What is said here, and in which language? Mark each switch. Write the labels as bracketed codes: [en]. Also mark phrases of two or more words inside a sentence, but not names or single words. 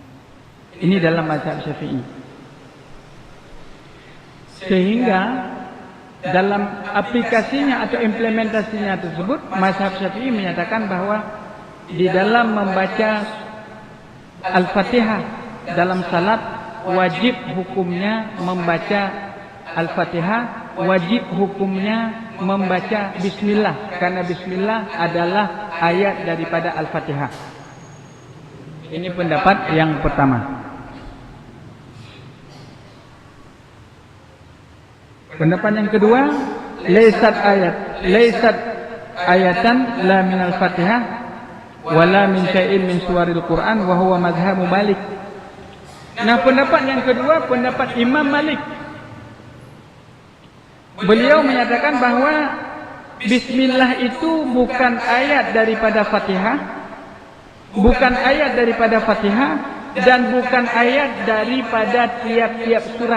[id] Ini dalam mazhab Syafi'i. Sehingga dalam aplikasinya atau implementasinya tersebut mazhab Syafi'i menyatakan bahwa di dalam membaca Al-Fatihah dalam salat wajib hukumnya membaca Al-Fatihah, wajib hukumnya membaca Bismillah, karena Bismillah adalah ayat daripada Al-Fatihah. Ini pendapat yang pertama. Pendapat yang kedua, [ar] ليست آية لا من الفاتحة ولا من شيء من سور القرآن وهو مذهب مالك. [id] Nah, pendapat yang kedua, pendapat Imam Malik. Beliau menyatakan bahwa Bismillah itu bukan ayat daripada Fatihah, bukan ayat daripada Fatihah, dan bukan ayat daripada tiap-tiap surat.